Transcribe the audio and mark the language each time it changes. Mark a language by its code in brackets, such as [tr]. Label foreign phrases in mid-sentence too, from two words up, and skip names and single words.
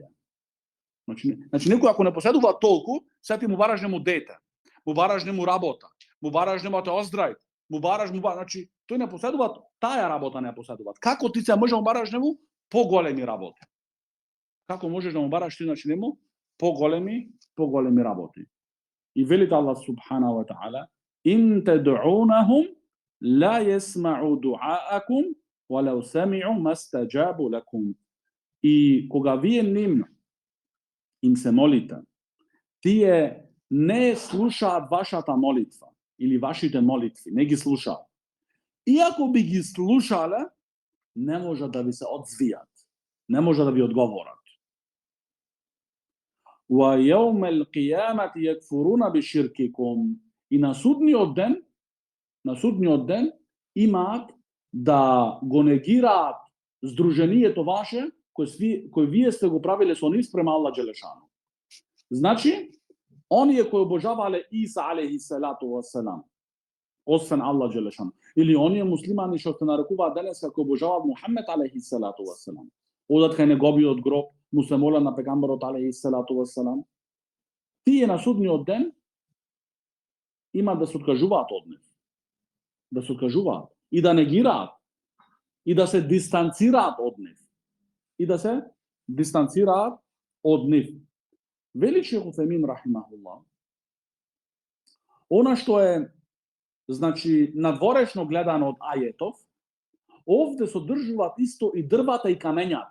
[mk] Значи некој ако не поседува толку, се ти му бараш нему дете, му бараш нему работа, му бараш нему те оздрави, значи тој не поседува таа работа, не поседува. Како ти се може да му бараш нему поголеми работи? Како можеш да му бараш ти значи нему поголеми работи? И вели [ar] الله سبحانه وتعالى: "إن تدعوهم لا يسمعوا دعاءكم ولو سمعوا ما استجابوا لكم." [mk] И кога вие им се молите, тие не слушаат вашата молитва или вашите молитви, не ги слушаат. Иако би ги слушале, не може да ви се одзвијат, не може да ви одговорат. [ar] ويوم القيامة يكفرون بشرككم. [mk] И на судниот ден имаат да го негираат здруженијето ваше кој вие сте го правиле со нив спрема [ar] الله جل شأنه. [mk] Значи, оние кои обожавале Иса [ar] عليه الصلاة والسلام, [mk] освен [ar] الله جل شأنه, [mk] или оние муслимани што се нарекуваат денеска кои обожаваат Мухамед [ar] عليه الصلاة والسلام, [mk] одат кај неговиот гроб, му се молат на пегамберот [ar] عليه الصلاة والسلام, [mk] тие на судниот ден има да се откажуваат од нив. Да се откажуваат и да негираат и да се дистанцираат од нив. Вели Шейх Утхаймин рахимахуллах, она што е, значи, надворешно гледано од ајетов, овде содржуваат исто и дрвата и камењата.